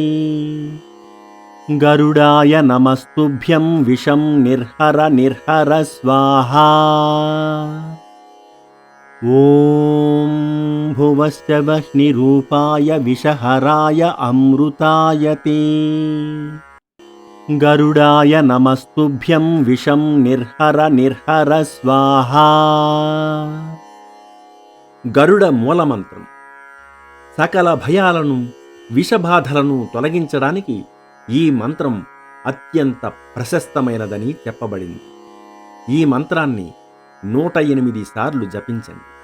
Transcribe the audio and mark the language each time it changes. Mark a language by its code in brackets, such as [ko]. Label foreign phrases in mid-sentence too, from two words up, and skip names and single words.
[sa] गरुडाय नमस्तुभ्यं विषं निर्हर निर्हर स्वाहा ॐ भुवश्च वह्निरूपाय विषहराय अमृताय ते गरुडाय नमस्तुभ्यं विषं निर्हर निर्हर स्वाहा [te] గరుడ మూలమంత్రం సకల భయాలను విషబాధలను తొలగించడానికి ఈ మంత్రం అత్యంత ప్రశస్తమైనదని చెప్పబడింది. ఈ మంత్రాన్ని 108 సార్లు జపించండి.